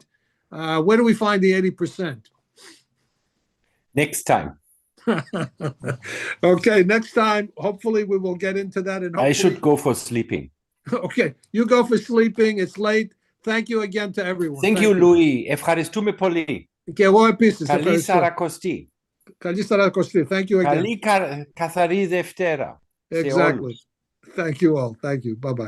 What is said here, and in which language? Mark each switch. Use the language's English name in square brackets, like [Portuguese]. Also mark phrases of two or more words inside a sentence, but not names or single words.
[English] Where do we find the 80%? Next time. Okay, next time, hopefully we will get into that. And I should go for sleeping. Okay, you go for sleeping. It's late. Thank you again to everyone. Thank you, Louis. [Greek] Ευχαριστούμε πολύ. Και εγώ επίσης. Καλή Σαρακοστή. Καλή Σαρακοστή. [English] Thank you again. [Greek] Καλή καθαρή Δευτέρα. [English] Exactly. Thank you all. Thank you. Bye-bye.